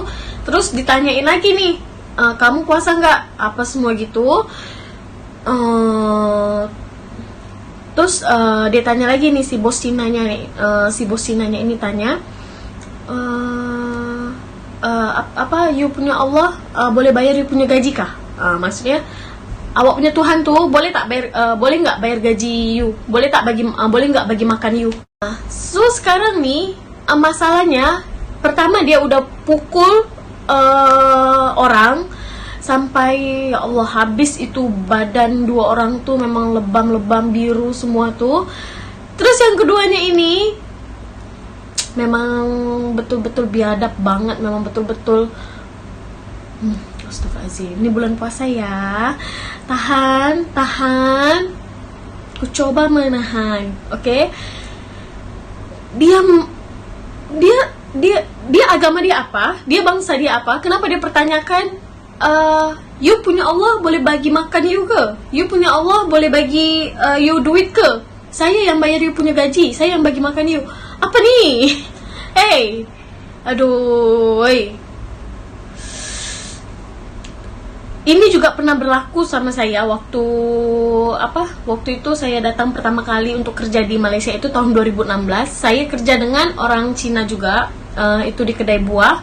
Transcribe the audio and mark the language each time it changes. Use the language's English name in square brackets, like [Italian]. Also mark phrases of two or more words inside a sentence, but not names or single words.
[Indonesian] Terus ditanyain lagi nih, kamu puasa nggak? Apa semua gitu. Terus dia tanya lagi nih, si bos Cinanya nih, ini tanya, [Malay] apa you punya Allah boleh bayar you punya gaji kah? [Indonesian] Maksudnya [Malay] awak punya Tuhan tuh boleh tak bayar, [Indonesian] boleh nggak bayar gaji you, boleh nggak bagi makan you. So sekarang nih masalahnya, pertama dia udah pukul orang sampai, [Arabic] ya Allah, [Indonesian] habis itu badan dua orang tuh memang lebam-lebam biru semua tuh. Terus yang keduanya ini memang betul-betul biadab banget, memang betul-betul astagfirullahaladzim, ini bulan puasa ya, tahan, ku coba menahan, oke? Dia agama dia apa, dia bangsa dia apa, kenapa dia pertanyakan, [Malay] you punya Allah boleh bagi makan you ke? You punya Allah boleh bagi you duit ke? Saya yang bayar you punya gaji, saya yang bagi makan you. [Indonesian] Apa nih? Hey, aduh, ini juga pernah berlaku sama saya waktu itu saya datang pertama kali untuk kerja di Malaysia itu tahun 2016. Saya kerja dengan orang Cina juga, itu di kedai buah.